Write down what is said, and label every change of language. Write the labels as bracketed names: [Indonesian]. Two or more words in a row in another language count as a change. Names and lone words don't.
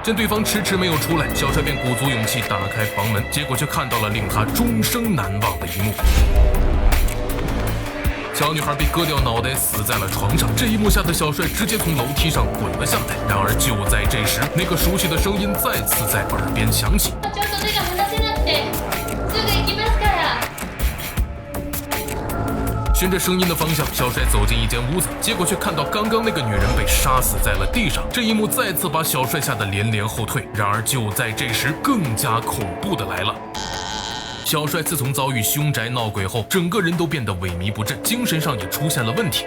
[Chinese] 见对方迟迟没有出来，小帅便鼓足勇气打开房门，结果却看到了令他终生难忘的一幕。小女孩被割掉脑袋死在了床上，这一幕吓得小帅直接从楼梯上滚了下来。然而就在这时，那个熟悉的声音再次在耳边响起。 [Japanese] ちょっと手が離せなくて、すぐ行きますから。 [Chinese] 循着声音的方向，小帅走进一间屋子，结果却看到刚刚那个女人被杀死在了地上。这一幕再次把小帅吓得连连后退。然而就在这时，更加恐怖的来了。小帅自从遭遇凶宅闹鬼后，整个人都变得萎靡不振，精神上也出现了问题。